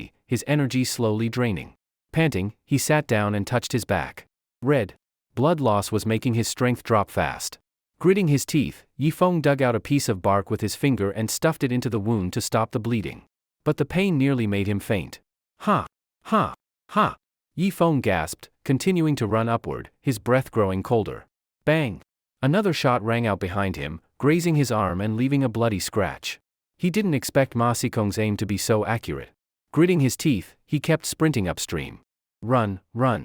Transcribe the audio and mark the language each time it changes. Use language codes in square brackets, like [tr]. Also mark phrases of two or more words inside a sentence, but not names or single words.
[en] his energy slowly draining. Panting, he sat down and touched his back. Red blood loss was making his strength drop fast. Gritting his teeth, Yifeng dug out a piece of bark with his finger and stuffed it into the wound to stop the bleeding. But the pain nearly made him faint. Ha! Ha! Ha! Yifeng gasped, continuing to run upward, his breath growing colder. Bang! Another shot rang out behind him, grazing his arm and leaving a bloody scratch. He didn't expect Ma Xikong's aim to be so accurate. Gritting his teeth, he kept sprinting upstream. Run, run!